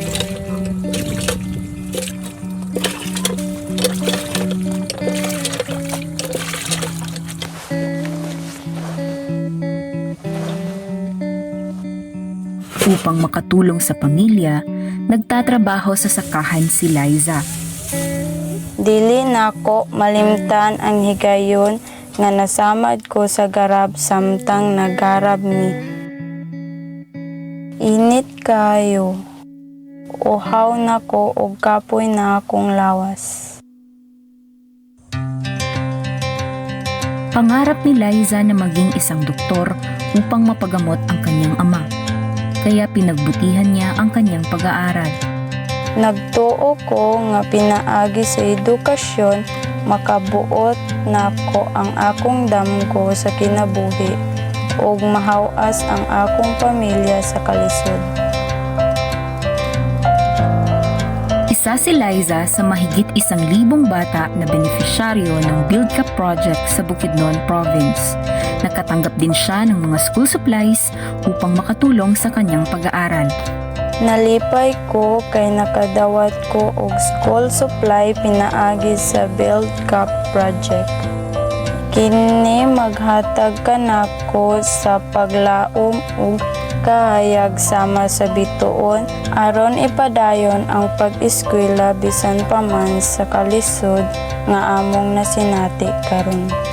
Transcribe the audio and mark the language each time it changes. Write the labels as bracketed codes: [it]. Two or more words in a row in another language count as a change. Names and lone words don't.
[tl] Upang makatulong sa pamilya, nagtatrabaho sa sakahan si Liza. [ceb] Dili nako malimtan ang higayon nga nasamad ko sa garab samtang nagarab mi. Init kayo. Uhaw nako og kapoy na akong lawas. [tl] Pangarap ni Liza na maging isang doktor upang mapagamot ang kanyang ama. Kaya pinagbutihan niya ang kanyang pag-aaral. [ceb] Nagtuo ko nga pinaagi sa edukasyon, makabuot nako ang akong damgo sa kinabuhi ug mahawas ang akong pamilya sa kalisod. [tl] Isa si Liza sa mahigit 1,000 bata na benepisyaryo ng BuildCA2P project sa Bukidnon Province. Nakatanggap din siya ng mga [en] school supplies [tl] upang makatulong sa kanyang pag-aaral. [ceb] Nalipay ko kay nakadawat ko og [en] school supply [ceb] pinaagi sa BuildCA2P project. Kini maghatag kanako sa paglaom ug kahayag sama sa bituon aron ipadayon ang pag-eskwela bisan pa man sa kalisod nga among nasinati karon.